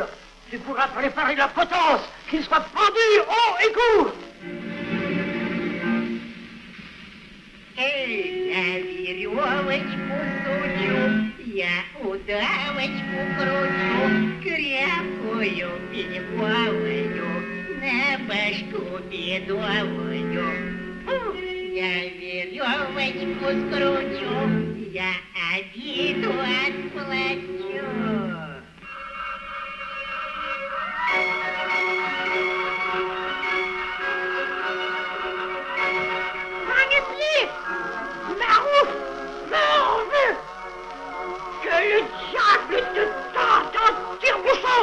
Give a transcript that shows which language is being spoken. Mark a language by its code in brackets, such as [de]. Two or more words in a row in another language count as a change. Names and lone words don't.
[fr] Tu pourras préparer la potence, qu'il soit pendu haut et court. [ru] Веревочку сучу, я удавочку кручу, крепкую переплаваю, на башку бедовую. Я веревочку скручу, я обиду отплачу. [fr] Que le diable te tente en tire-bouchon!